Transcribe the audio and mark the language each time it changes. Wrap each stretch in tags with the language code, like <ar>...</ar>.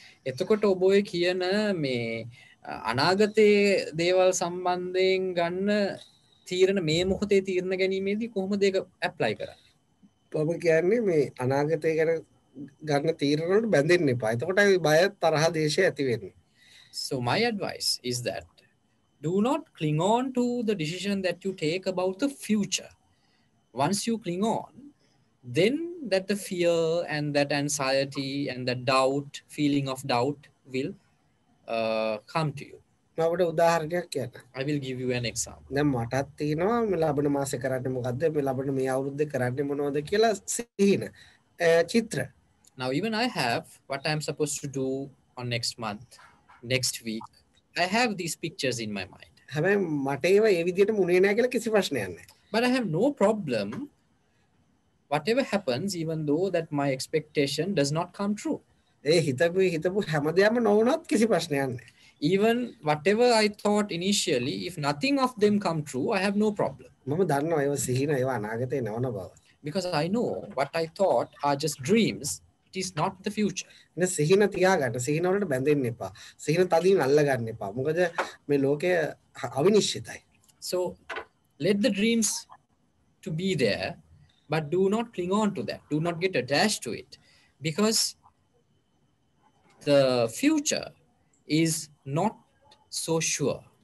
<si>එතකොට ඔබ ඔය කියන මේ අනාගතයේ දේවල් සම්බන්ධයෙන් ගන්න තීරණ මේ මොහොතේ තීරණ ගැනීමේදී කොහොමද ඒක ඇප්ලයි කරන්නේ? ඔබ කියන්නේ මේ අනාගතය ගැන ගන්න තීරණ වලට බැඳෙන්න එපා. එතකොටයි බය තරහ දේශය ඇති වෙන්නේ.</si> <en>So my advice is that do not cling on to the decision that you take about the future. Once you cling on, then that the fear and that anxiety and that doubt, feeling of doubt will come to you.</en> <si>මම ඔබට උදාහරණයක් කියන්න.</si> <en>I will give you an example.</en> <si>දැන් මටත් තියෙනවා මේ ලබන මාසේ කරන්නේ මොකද්ද, මේ ලබන මේ අවුරුද්දේ කරන්නේ මොනවද කියලා සිහින චිත්‍ර.</si> <en>Now even I have what I'm supposed to do on next month, next week. I have these pictures in my mind.</en> <si>හැබැයි මට ඒවා ඒ විදිහට මුනේ නැහැ කියලා කිසි ප්‍රශ්නයක් නැහැ.</si> <en>But I have no problem whatever happens, even though that my expectation does not come true.</en> <si>ඒ හිතපු හැමදේම නොවුනත් කිසි ප්‍රශ්නයක් නැහැ.</si> <en>Even whatever I thought initially, if nothing of them come true, I have no problem.</en> <si>මම දන්නවා ඒවා සිහින ඒවා අනාගතේ නවන බව.</si> <en>Because I know what I thought are just dreams. It is not the future.</en> <si>නේ සිහින තියාගන්න, සිහින වලට බැඳෙන්න එපා. සිහින තදින් අල්ල ගන්න එපා. මොකද මේ ලෝකය අවිනිශ්චිතයි.</si> <en>So let the dreams to be there, but do not cling on to that. Do not get attached to it, because the future is not so sure.</en>